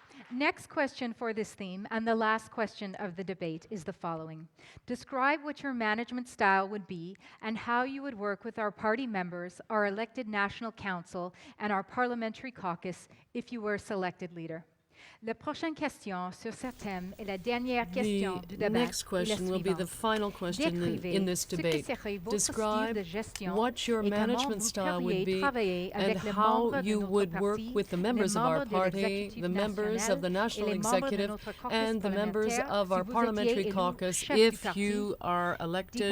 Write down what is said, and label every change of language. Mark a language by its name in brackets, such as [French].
[English] Next question for this theme, and the last question of the debate, is the following. Describe what your management style would be and how you would work with our party members, our elected National Council, and our parliamentary caucus if you were selected leader. [French] La prochaine question sur ce thème est la dernière question du débat. [English] The next question will be the final question in this debate. Describe what your management style would be and how you would work with the members of our party, the members of the National Executive, and the members of our parliamentary caucus if you are elected